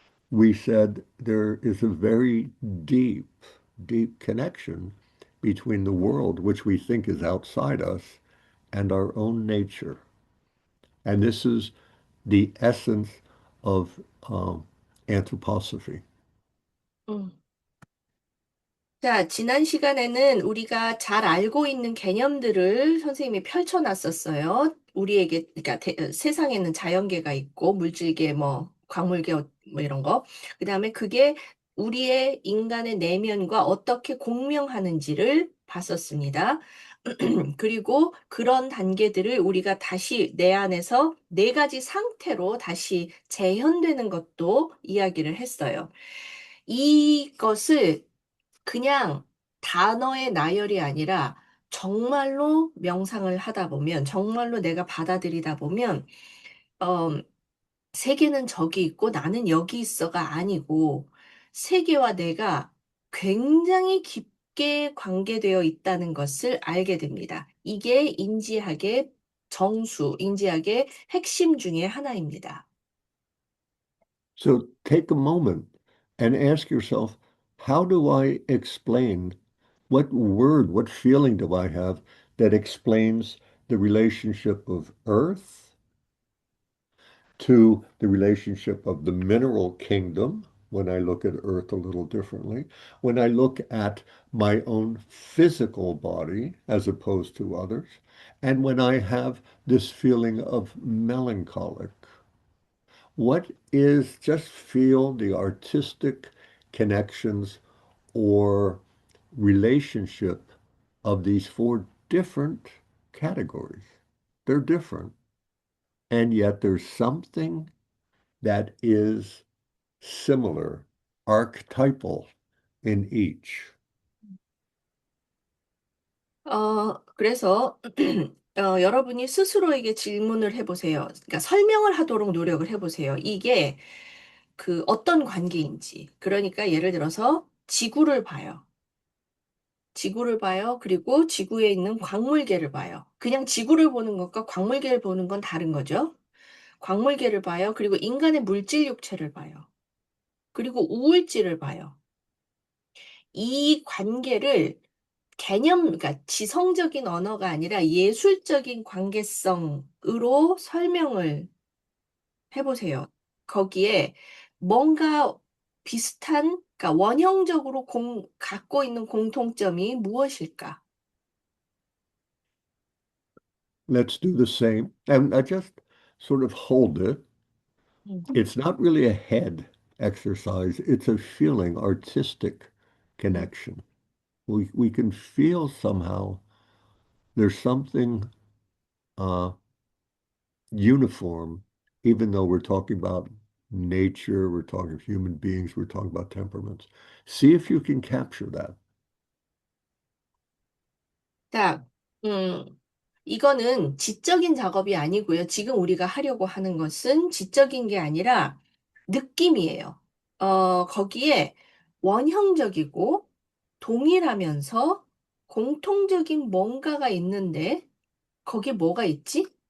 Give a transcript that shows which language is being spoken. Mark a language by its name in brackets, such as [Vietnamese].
[English] we said there is a very deep, deep connection between the world, which we think is outside us, and our own nature. And this is the essence of anthroposophy. 음. [Korean] 자, 지난 시간에는 우리가 잘 알고 있는 개념들을 선생님이 펼쳐놨었어요. 우리에게, 그러니까 세상에는 자연계가 있고, 물질계, 뭐, 광물계, 뭐 이런 거. 그 다음에 그게 우리의 인간의 내면과 어떻게 공명하는지를 봤었습니다. 그리고 그런 단계들을 우리가 다시 내 안에서 네 가지 상태로 다시 재현되는 것도 이야기를 했어요. 이것을 그냥 단어의 나열이 아니라 정말로 명상을 하다 보면, 정말로 내가 받아들이다 보면, 어, 세계는 저기 있고 나는 여기 있어가 아니고, 세계와 내가 굉장히 깊게 관계되어 있다는 것을 알게 됩니다. 이게 인지학의 정수, 인지학의 핵심 중에 하나입니다. [English] So take a moment and ask yourself, how do I explain what word, what feeling do I have that explains the relationship of earth to the relationship of the mineral kingdom when I look at earth a little differently, when I look at my own physical body as opposed to others, and when I have this feeling of melancholic. What is, just feel the artistic connections or relationship of these four different categories. They're different. And yet there's something that is similar, archetypal in each. [Korean] 그래서 여러분이 스스로에게 질문을 해보세요. 그러니까 설명을 하도록 노력을 해보세요. 이게 그 어떤 관계인지. 그러니까 예를 들어서 지구를 봐요. 지구를 봐요. 그리고 지구에 있는 광물계를 봐요. 그냥 지구를 보는 것과 광물계를 보는 건 다른 거죠. 광물계를 봐요. 그리고 인간의 물질 육체를 봐요. 그리고 우울질을 봐요. 이 관계를 그러니까 지성적인 언어가 아니라 예술적인 관계성으로 설명을 해보세요. 거기에 뭔가 비슷한, 그러니까 원형적으로 갖고 있는 공통점이 무엇일까? [English] Let's do the same. And I just sort of hold it. It's not really a head exercise, it's a feeling, artistic connection. We can feel somehow there's something uniform, even though we're talking about nature, we're talking human beings, we're talking about temperaments. See if you can capture that. [Korean] 자, 이거는 지적인 작업이 아니고요. 지금 우리가 하려고 하는 것은 지적인 게 아니라 느낌이에요. 거기에 원형적이고 동일하면서 공통적인 뭔가가 있는데 거기에 뭐가 있지?